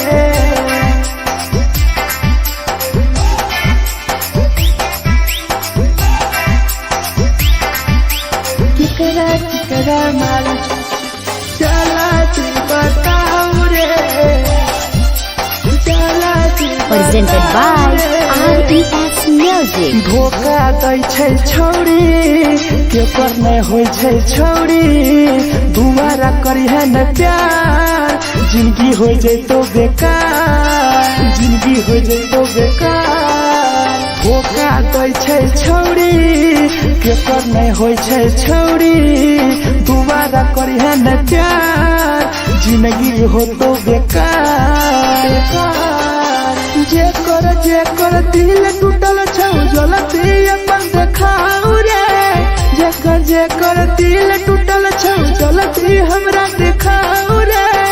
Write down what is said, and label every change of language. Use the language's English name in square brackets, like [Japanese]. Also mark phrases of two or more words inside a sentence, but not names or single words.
[Angika] केकरा माल जला दी बताऊ रे जला दी [English] Presented by RES Music. [Angika] धोखा दै छै छौरी केकर नहीं होय छै छौरी दुबारा करिहे न प्यार जिंदगी हो जैतो बेकार जिंदगी हो जैतो बेकार धोखा दै छै छौरी केकर नहीं होय छै छौरी दुबारा करिहे न प्यार जिंदगी हो तो बेकार। जे कर दिल टूटल छौ जलती अपन देखाऊ रे। जे कर दिल टूटल छौ जलती हमरा देखाऊ रे।